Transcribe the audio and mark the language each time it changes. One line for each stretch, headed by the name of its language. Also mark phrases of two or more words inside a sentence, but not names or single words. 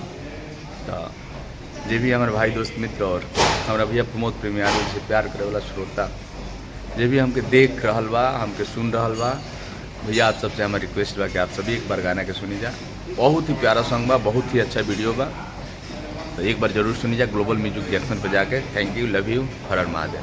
Bhojpuri: तो जे भी हमारे भाई दोस्त मित्र और हमारा भैया प्रमोद प्रेमी यादव से प्यार करे वाला श्रोता जे भी हमके देख रहल बा, हमके सुन रहल बा भैया आप सबसे हमारी रिक्वेस्ट बा कि आप सभी एक बार गाना के सुनी जा। बहुत ही प्यारा सॉन्ग बा, बहुत ही अच्छा वीडियो बा। तो एक बार जरूर सुनी जा ग्लोबल म्यूजिक जंक्शन पर जाके।
English: thank you, love you,
Bhojpuri: हर हर महादेव।